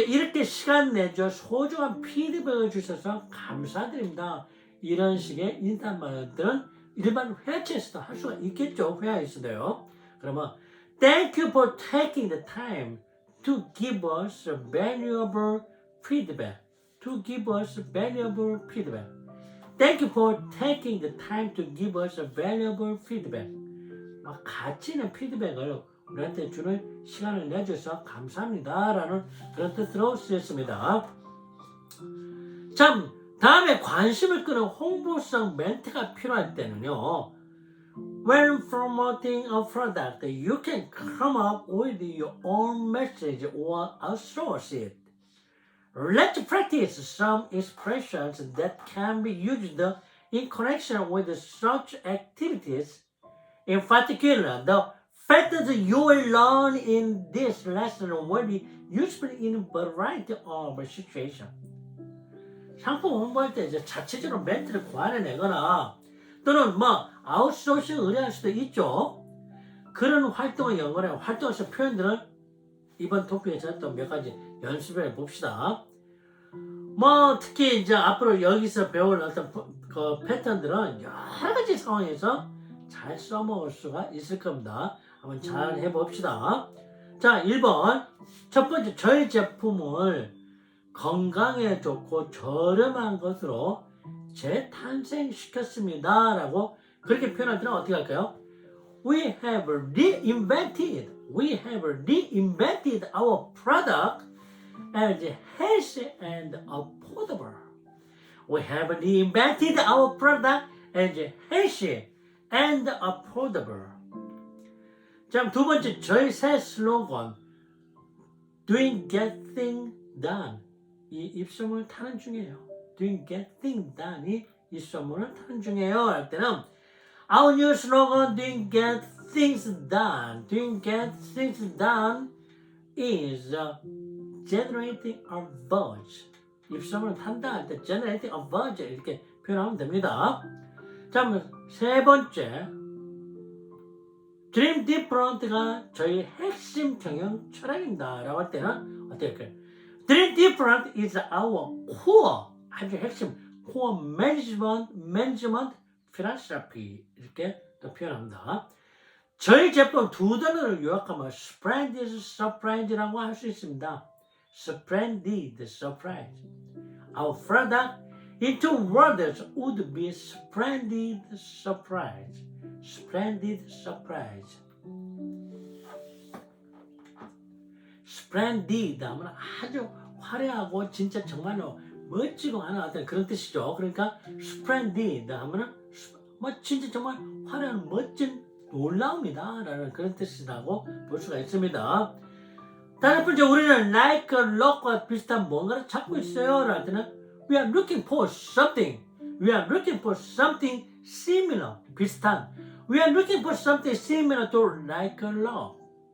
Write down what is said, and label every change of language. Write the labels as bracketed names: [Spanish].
[Korean] 이렇게 시간 내줘 소중한 피드백을 주셔서 감사드립니다. 이런 식의 인사말들은 일반 회화체에서도 할 수가 있겠죠. 회화에서도요. 그러면 [English] Thank you for taking the time to give us valuable feedback. To give us valuable feedback. Thank you for taking the time to give us valuable feedback. [Korean] 가치 있는 피드백을 우리한테 주는 시간을 내줘서 감사합니다라는 그런 뜻으로 쓰였습니다. 참, 다음에 관심을 끄는 홍보성 멘트가 필요할 때는요. [English] When promoting a product, you can come up with your own message or outsource it. Let's practice some expressions that can be used in connection with such activities. In particular, the factors you will learn in this lesson will be useful in a variety of situations. [Korean] 상품 홍보할 때 이제 자체적으로 멘트를 고안해내거나 또는 아웃소싱 의뢰할 수도 있죠. 그런 활동을 연구해 활동에서 표현들을 이번 토픽에서 또 몇 가지 연습해 봅시다. 특히 이제 앞으로 여기서 배울 어떤 그 패턴들은 여러 가지 상황에서 잘 써먹을 수가 있을 겁니다. 한번 잘 해봅시다. 자, 1번. 첫 번째, 저희 제품을 건강에 좋고 저렴한 것으로 재탄생시켰습니다. 라고 그렇게 표현할 때는 어떻게 할까요? [English] We have reinvented our product as healthy and affordable. We have reinvented our product as healthy and affordable. [Korean] 자, 두 번째, 저희 새 슬로건 Doing Get Things Done. 이 입소문을 타는 중이에요. Doing Get Things Done이 입소문을 타는 중이에요. 할 때는 [English] Our new slogan Doing Get Things Done. Doing Get Things Done is generating a buzz. [Korean] 입소문을 탄다 할 때 [English] generating a buzz [Korean] 이렇게 표현하면 됩니다. 자, 세 번째, Dream Different가 저희 핵심 경영 철학입니다. 라고 할 때는 어떻게 할까요? [English] Dream Different is our core, [Korean] 아주 핵심, [English] core management philosophy [Korean] 이렇게 또 표현합니다. 저희 제품 두 단어를 요약하면 Splendid Surprise라고 할 수 있습니다. [English] Splendid Surprise. Our product in two words would be splendid surprise. Splendid surprise. [Korean] Splendid 하면 아주 화려하고 진짜 정말로 멋지고 하는 어떤 그런 뜻이죠. 그러니까 splendid 하면은 진짜 정말 화려한 멋진 놀라움이다 라는 그런 뜻이라고 볼 수가 있습니다. 다른 번째, 우리는 like a lock과 비슷한 뭔가를 찾고 있어요. 라는 때는 [English] We are looking for something. We are looking for something similar. [Korean] 비슷한. [English] We are looking for something similar to like a lock.